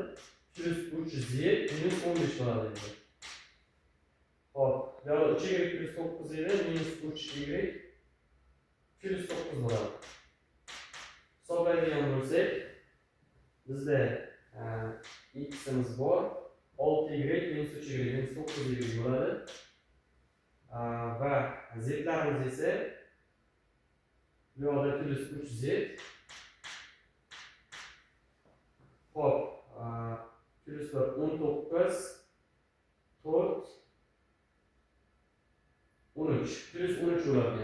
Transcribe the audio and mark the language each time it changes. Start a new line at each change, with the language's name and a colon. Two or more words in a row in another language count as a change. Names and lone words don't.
Uzbek: Plus 3z minus 15 bo'ladi. Xo'p, bu yerda 3y plus 9 edi, minus 3y plus 9 bo'ladi. Hisoblaydigan bo'lsak, bizda x'imiz bor, 6y minus 3y minus 9y bo'ladi. Va z'larimiz esa bu yerda plus 3z. Xo'p, plus 19, 4, 13, plus 13 bo'ladi.